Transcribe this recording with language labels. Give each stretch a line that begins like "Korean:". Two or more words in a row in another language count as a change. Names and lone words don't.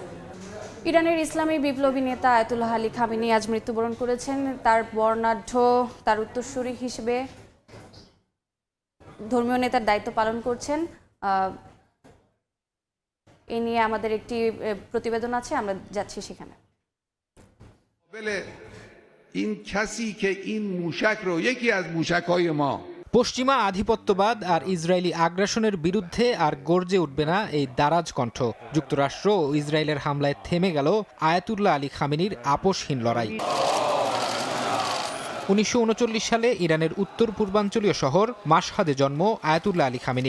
Bangla: ইরানের ইসলামী বিপ্লবী নেতা আয়াতুল্লাহ আলী খামেনি আজ মৃত্যুবরণ করেছেন। তার বর্ণাঢ্য, তার উত্তরসূরি হিসেবে ধর্মীয় নেতার দায়িত্ব পালন করছেন। এ নিয়ে আমাদের একটি প্রতিবেদন আছে, আমরা যাচ্ছি সেখানে।
Persian: این کسی که این موشک رو یکی از موشک‌های ما
Bangla: পশ্চিমা আধিপত্যবাদ আর ইসরায়েলি আগ্রাসনের বিরুদ্ধে আর গর্জে উঠবে না এই দারাজ কণ্ঠ। যুক্তরাষ্ট্র ও ইসরায়েলের হামলায় থেমে গেল আয়াতুল্লাহ আলী খামেনির আপোষহীন লড়াই। 1939 সালে ইরানের উত্তর পূর্বাঞ্চলীয় শহর মাশহাদে জন্ম আয়াতুল্লাহ আলী খামেনির।